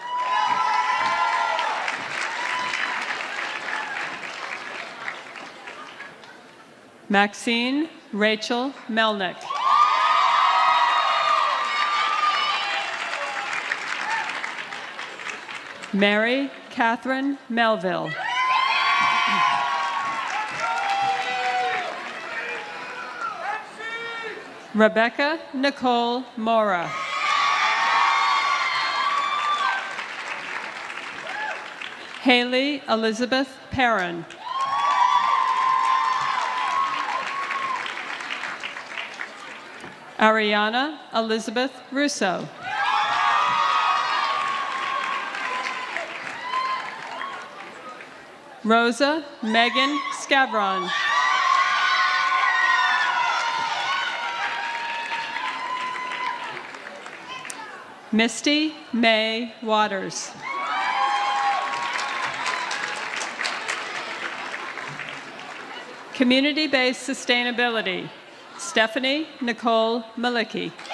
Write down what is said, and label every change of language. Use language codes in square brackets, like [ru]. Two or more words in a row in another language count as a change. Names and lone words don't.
[en] Maxine Rachel Melnick. Mary Catherine Melville. Rebecca Nicole Mora. Haley Elizabeth Perrin. Ariana Elizabeth Russo. Rosa Megan Scavron. Misty May Waters. Community-based sustainability, Stephanie Nicole Malicki.